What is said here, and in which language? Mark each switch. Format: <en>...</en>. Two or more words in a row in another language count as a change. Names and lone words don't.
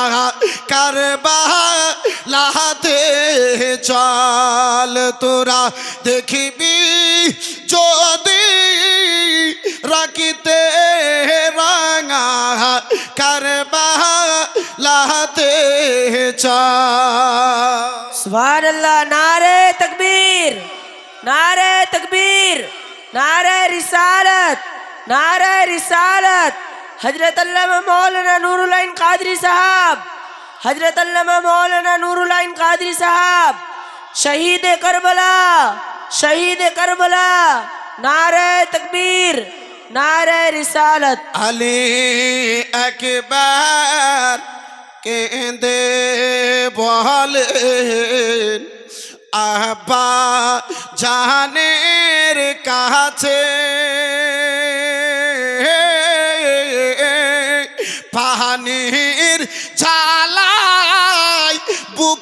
<bn>কারবালাতে চল, তোরা দেখিবি যদি রাখিতে রাঙা কারবালাতে চল।</bn> <ur>سبحان اللہ، نعرۂ تکبیر، نعرۂ تکبیر، نعرۂ رسالت، نعرۂ رسالت. حضرت علامہ مولانا نور العین قادری صاحب، حضرت علامہ مولانا نور العین قادری صاحب، شہید کربلا، شہید کربلا. نعرۂ تکبیر، نعرۂ رسالت.</ur> <bn>अली अकबर केंदे বলেন আব্বা জানের কাছে, পানির ঝালাই বুক</bn>